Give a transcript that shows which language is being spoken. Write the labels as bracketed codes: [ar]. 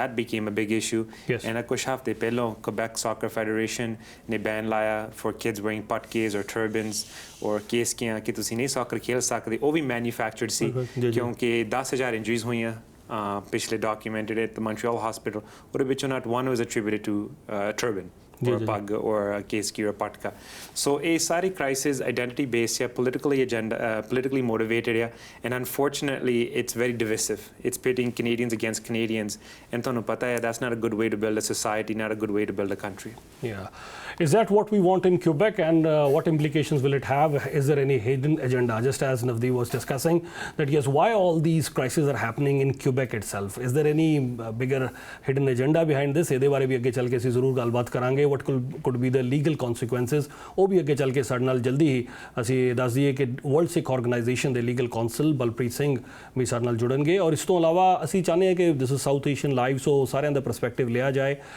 [en] that became a big issue and [pa] ਕੁਛ ਹਫ਼ਤੇ ਪਹਿਲਾਂ Quebec Soccer Federation ਨੇ ਬੈਨ ਲਾਇਆ [en] for kids wearing [pa] ਪਟਕੇਸ [en] or turbans or [pa] case ਕਿਹਾ ਕਿ ਤੁਸੀਂ ਨਹੀਂ ਸੌਕਰ ਖੇਡ ਸਕਦੇ। ਉਹ ਵੀ ਮੈਨੂਫੈਕਚਰਡ ਸੀ ਕਿਉਂਕਿ 10,000 ਇੰਜਰੀਜ਼ ਹੋਈਆਂ ਪਿਛਲੇ [en] Documented at Montreal hospital. [pa] ਉਹਦੇ ਵਿੱਚੋਂ [en] not one was attributed to turban or a pug or a keski or a patka. So a sari crisis identity based politically motivated and unfortunately it's very divisive. It's pitting Canadians against Canadians and [pa] tonu pata hai [en] that's not a good way to build a society, not a good way to build a country. Yeah. Is that what we want in Quebec and what implications will it have? Is there any hidden agenda, just as Navdeep was discussing that yes, why all these crises are happening in Quebec itself? Is there any bigger hidden agenda behind this? [pa] ਇਹਦੇ ਬਾਰੇ ਵੀ ਅੱਗੇ ਚੱਲ ਕੇ ਅਸੀਂ ਜ਼ਰੂਰ ਗੱਲਬਾਤ ਕਰਾਂਗੇ। [en] what could be the legal consequences, [pa] ਉਹ ਵੀ ਅੱਗੇ ਚੱਲ ਕੇ ਸਾਡੇ ਨਾਲ ਜਲਦੀ ਹੀ ਅਸੀਂ ਦੱਸ ਦਈਏ ਕਿ ਵਰਲਡ ਸਿੱਖ ਆਰਗੇਨਾਈਜੇਸ਼ਨ ਦੇ ਲੀਗਲ ਕਾਉਂਸਲ ਬਲਪ੍ਰੀਤ ਸਿੰਘ ਵੀ ਸਾਡੇ ਨਾਲ ਜੁੜਨਗੇ। ਔਰ ਇਸ ਤੋਂ ਇਲਾਵਾ ਅਸੀਂ ਚਾਹੁੰਦੇ ਹਾਂ ਕਿ this is south Asian live, ਸੋ ਸਾਰਿਆਂ ਦਾ ਪਰਸਪੈਕਟਿਵ ਲਿਆ ਜਾਏ।